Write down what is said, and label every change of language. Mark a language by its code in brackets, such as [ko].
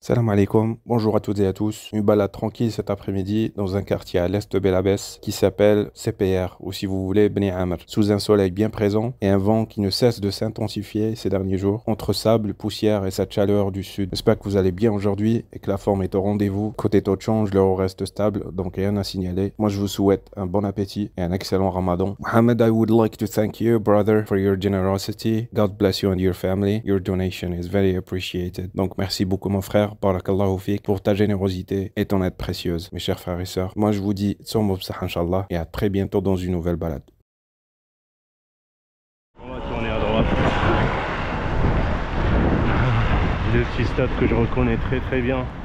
[ar] Salam alaikum, [fr] bonjour à toutes et à tous. Une balade tranquille cet après-midi dans un quartier à l'est de Belabès qui s'appelle CPR ou si vous voulez Bni Amr, sous un soleil bien présent et un vent qui ne cesse de s'intensifier ces derniers jours entre sable, poussière et cette chaleur du sud. J'espère que vous allez bien aujourd'hui et que la forme est au rendez-vous. Côté taux de change, l'euro reste stable, donc rien à signaler. Moi je vous souhaite un bon appétit et un excellent Ramadan. [en] Mohamed, I would like to thank you, brother, for your generosity. God bless you and your family. Your donation is very appreciated. [fr] Donc merci beaucoup mon frère. [ar] Barakallahu fik [fr] pour ta générosité et ton aide précieuse, mes chers frères et sœurs. Moi, je vous dis, [ar] tsom bsah, [fr] Inch'Allah, et à très bientôt dans une nouvelle balade. On va tourner à droite. Le petit stade que je reconnais très bien.